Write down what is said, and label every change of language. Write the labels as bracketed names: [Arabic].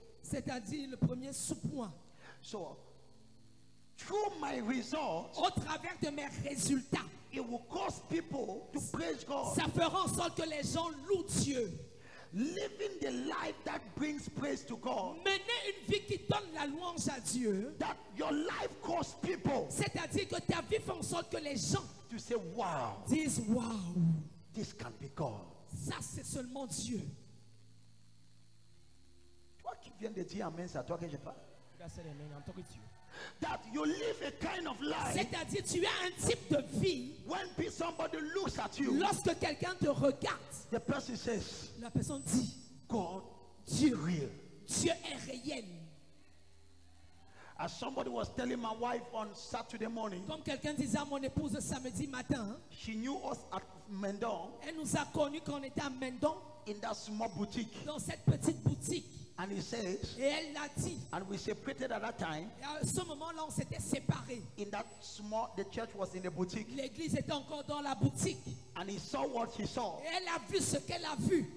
[French] c'est-à-dire le premier sous-point. [English] So through my results, [French] Au travers de mes résultats, [English] it will cause people to praise God. [French] ça fera en sorte que les gens louent Dieu. [English] Living the life that brings praise to God, [French] Mener une vie qui donne la louange à Dieu, [English] that your life cause people [French] c'est-à-dire que ta vie fait en sorte que les gens [English] to say, wow, [French] disent waouh, [English] this can be God. [French] ça c'est seulement Dieu. Toi qui viens de dire amen, c'est à toi que je parle. [English] God said amen. I'm talking to you. That you live a kind of life [French] C'est-à-dire tu as un type de vie, [English] when somebody looks at you, [French] lorsque quelqu'un te regarde, [English] the person says, [French] la personne dit, [English] God [French] Dieu, [English] is real. [French] Dieu est réel. [English] As somebody was telling my wife on Saturday morning, [French] Comme quelqu'un disait à mon épouse samedi matin, [English] she knew us at Mendon [French] elle nous a connus quand on était à Mendon, [English] in that small boutique. [French] dans cette petite boutique. [English] And he says, [French] Et elle l'a dit. [English] and we separated at that time. [French] Et à ce moment-là, on s'était séparés. [English] In that small, the church was in a boutique. [French] L'église était encore dans la boutique. [English] And he saw what he saw. [French] Et elle a vu ce qu'elle a vu.